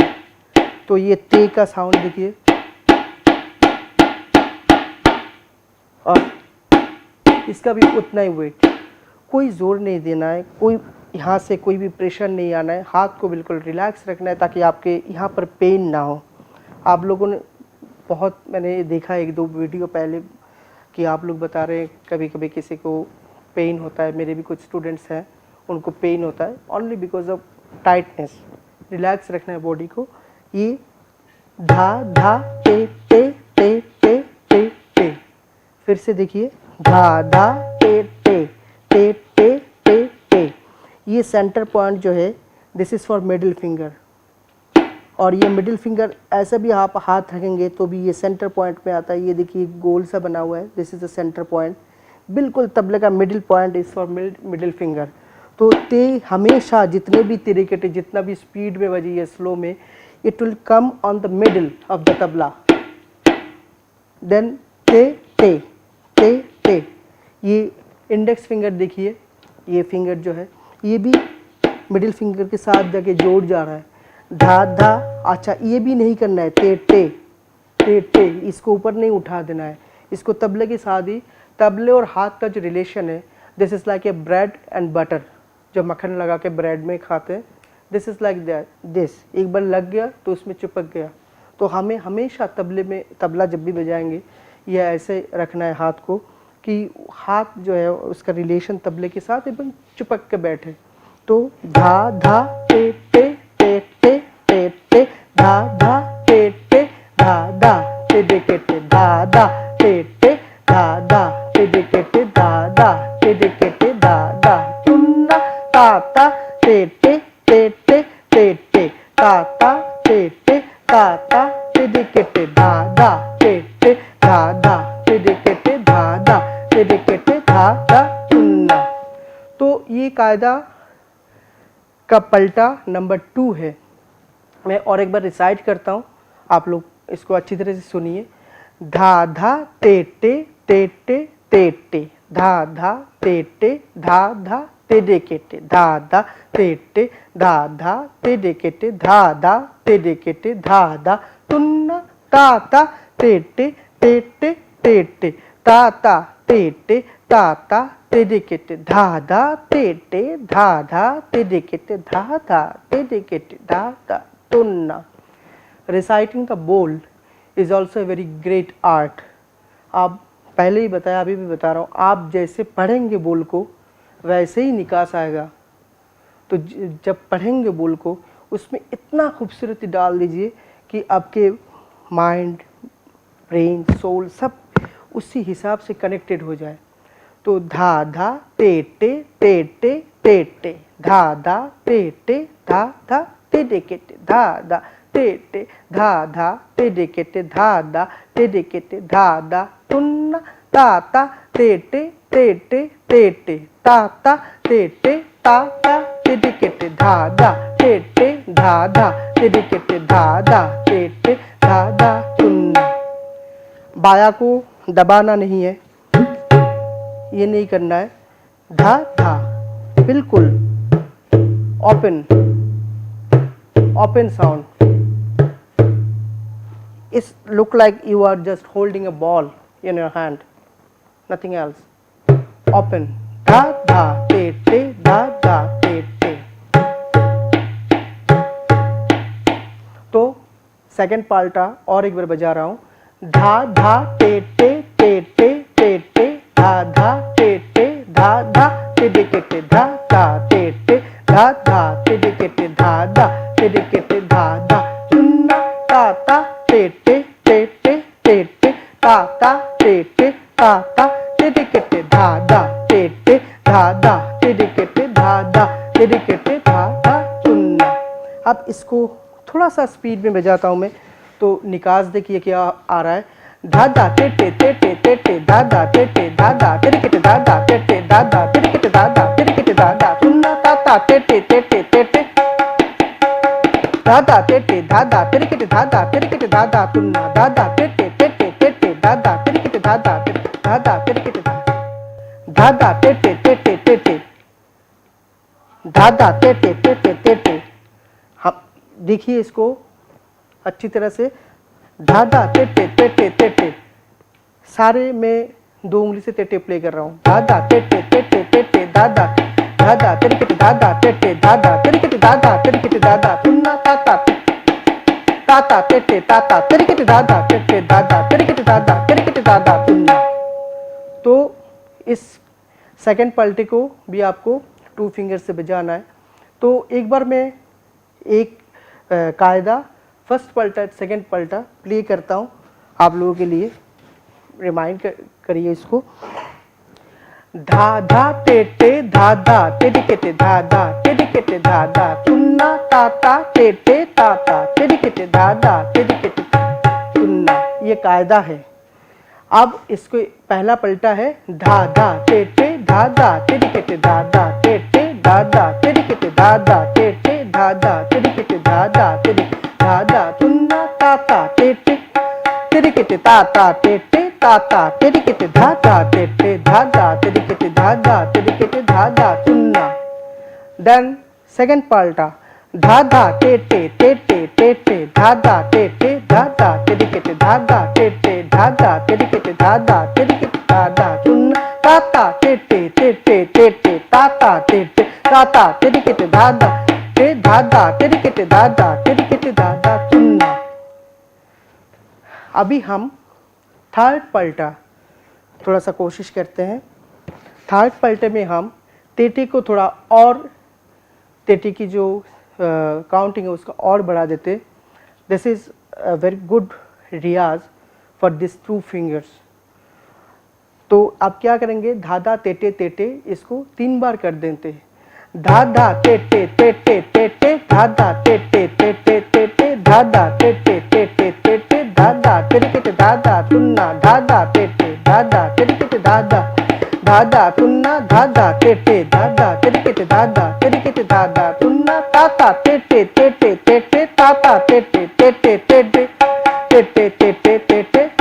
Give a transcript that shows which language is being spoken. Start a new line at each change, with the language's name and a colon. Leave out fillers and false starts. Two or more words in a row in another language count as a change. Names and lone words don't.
Hindi: तो ये ते का साउंड देखिए, और इसका भी उतना ही वेट, कोई ज़ोर नहीं देना है, कोई यहाँ से कोई भी प्रेशर नहीं आना है, हाथ को बिल्कुल रिलैक्स रखना है ताकि आपके यहाँ पर पेन ना हो। आप लोगों ने बहुत, मैंने देखा 1-2 वीडियो पहले कि आप लोग बता रहे हैं कभी कभी किसी को पेन होता है, मेरे भी कुछ स्टूडेंट्स हैं उनको पेन होता है
English: only because of tightness.
Hindi: रिलैक्स रखना है बॉडी को। ये धा धा ते ते ते ते ते ते, फिर से देखिए धा धा ते ते ते ते ते ते। ये
English: center point
Hindi: जो है
English: this is for middle finger,
Hindi: और ये
English: middle finger
Hindi: ऐसा भी आप हाथ रखेंगे तो भी ये
English: center point
Hindi: में आता है। ये देखिए गोल सा बना हुआ है,
English: this is the center point.
Hindi: बिल्कुल तबले का
English: middle point is for middle finger.
Hindi: तो ते हमेशा जितने भी तरीके, जितना भी स्पीड में बजी है स्लो में,
English: it will come on the middle of the tabla.
Hindi: देन ते ते ते ते। ये
English: index finger
Hindi: देखिए, ये फिंगर जो है ये भी
English: middle finger
Hindi: के साथ जाके जोड़ जा रहा है। धा धा, अच्छा ये भी नहीं करना है, ते टे ते टे, इसको ऊपर नहीं उठा देना है, इसको तबले के साथ ही, तबले और हाथ का जो रिलेशन है
English: this is like a bread and butter,
Hindi: जो मक्खन लगा के ब्रेड में खाते हैं,
English: this is like that.
Hindi: दिस एक बार लग गया तो उसमें चिपक गया। तो हमें हमेशा तबले में, तबला जब भी बजाएंगे यह ऐसे रखना है हाथ को कि हाथ जो है उसका रिलेशन तबले के साथ एकदम चिपक के बैठे। तो धा धा ते ते ते ते ते ते, धा धा ते ते धा धा ते दे के ते, धा धा ते ते धा धा ते दे के ते, धा धा ते दे के ते, धा धा तुन्ना ताता ते ते ते ते ते ते, ताता ते ते ताता ते दे के ते, धा धा ते ते धा धा ते दे के ते, धा धा ते दे के ते, धा धा तुन्ना। तो ये कायदा का पलटा नंबर 2 है। मैं और एक बार रिसाइट करता हूँ, आप लोग इसको अच्छी तरह से सुनिए। धा धा ते टे ते टे ते टे, धा धा ते टे धा धा ते दे के टे, धा धा ते टे धा धा ते दे के टे, धा धा ते दे के टे, धा धा तुन्ना ताता ते टे ते टे ते टे, ताता ते टे ताता ते दे के टे, धा धा ते टे धा धा ते दे के टे, धा धा ते दे के टे, धा धा तुन्ना।
English: Reciting the bowl, is also a very great art.
Hindi: आप पहले ही बताया, अभी भी बता रहा हूँ, आप जैसे पढ़ेंगे बोल को वैसे ही निकास आएगा। तो जब पढ़ेंगे बोल को उसमें इतना खूबसूरती डाल दीजिए कि आपके
English: mind, brain, soul
Hindi: सब उसी हिसाब से कनेक्टेड हो जाए। तो धा धा टे टे टे टे टे टे, धा धा टे टे धा धा टे डे के टे, धा धा टे टे धा धा टे डे के टे, धा धा टे डे के टे, धा धा तुन्ना ता ता टे टे टे टे टे टे, ता ता टे टे ता ता टे डे के टे, धा धा टे टे धा धा टे डे के टे, धा धा टे टे धा धा तुन्ना। बाया को दबाना नहीं है, ये नहीं करना है। धा धा बिल्कुल
English: open, open sound. It's look like you are just holding a ball in your hand, nothing else. Open,
Hindi: धा धा ते ते, धा धा ते ते. तो सेकेंड पाल्टा और एक बार बजा रहा हूँ, धा धा ते ते ते ते ते ते, धा धा ते ते धा धा ते डे के ते, धा धा ते ते धा धा ते डे के ते, धा धा ते डे के ते, धा धा तुन्ना ता ता ते ते ते ते ते ते, ता ता ते ते ता ता ते डे के ते, धा धा ते ते धा धा ते डे के ते, धा धा ते डे के ते, धा धा तुन्ना। अब इसको थोड़ा सा स्पीड में बजाता हूँ मैं, तो निकास देखिए क्या आ रहा है। धा धा ते ते ते ते ते ते, धा धा ते ते धा धा ते डे के ते, धा धा ते ते धा धा ते डे के ते, धा धा ते डे के ते, धा धा तुन्ना ता ता ते ते ते ते ते ते, धा धा ते ते धा धा ते डे के ते, धा धा ते डे के ते, धा धा तुन्ना, धा धा ते ते ते ते ते ते, धा धा ते डे के ते, धा धा ते धा धा ते डे के ते, धा धा ते ते ते ते ते ते, धा धा ते ते ते ते ते ते। हम देखिए इसको अच्छी तरह से, धा धा ते ते ते ते ते ते, सारे मैं 2 उंगली से ते ते प्ले कर रहा हूँ। धा धा ते ते ते ते ते ते, धा धा धा धा ते के ते, धा धा ते ते धा धा ते के ते, धा धा ते के ते, धा धा तुन्ना ता ता ता ता ते ते ता ता ते के ते, धा धा ते ते धा धा ते के ते, धा धा ते के ते, धा धा तुन्ना। तो इस सेकंड पलटे को भी आपको 2 फिंगर से बजाना है। तो एक बार मैं एक कायदा फर्स्ट पलटा सेकंड पलटा प्ले करता हूँ आप लोगों के लिए, रिमाइंड करिए इसको। धा धा ते ते धा धा ते डे के ते, धा धा ते डे के ते, धा धा तुन्ना ता ता ते ते ता ता ते डे के ते, धा धा ते डे के ते तुन्ना। ये कायदा है। अब इसको पहला पलटा है, धा धा ते ते धा धा ते डे के ते, धा धा ते ते धा धा ते डे के ते, धा धा ते ते धा धा ते डे के ते, धा धा ते डे, धा धा तुन्ना ता ता ते ते डे के ते, ता ता ते ते ता ता ते डे के ते, धा धा ते ते धा धा ते डे के ते, धा धा ते डे के ते, धा धा तुन्ना।
English: then second
Hindi: पाल्टा, धा धा ते ते ते ते ते ते, धा धा ते ते धा धा ते डे के ते, धा धा ते ते धा धा ते डे के ते, धा धा ते डे के ते, धा धा तुन्ना ता ता ते ते ते ते ते ते, ता ता ते ते ता ता ते डे के ते, धा धा ते धा धा ते डे के ते, धा धा ते डे के ते, धा धा तुन्ना। अभी हम थर्ड पलटा थोड़ा सा कोशिश करते हैं। थर्ड पलटे में हम तेटी को थोड़ा और, तेटी की जो काउंटिंग है उसको और बढ़ा देते।
English: this is a very good riyaz for this 2 fingers.
Hindi: तो आप क्या करेंगे, धाधा तेटे तेटे इसको 3 बार कर देते हैं। धाधा तेटे तेटे तेटे, धाधा तेटे तेटे तेटे, धाधा तेटे तेटे तेटे, धाधा तेरे के धाधा तुन्ना, धाधा तेटे धाधा तेरे के धाधा, धाधा तुन्ना धाधा तेटे धाधा तेरे के धाधा तेरे के धाधा तुन्ना, ताता तेटे तेटे तेटे, ताता तेटे तेटे तेटे तेटे तेटे तेटे।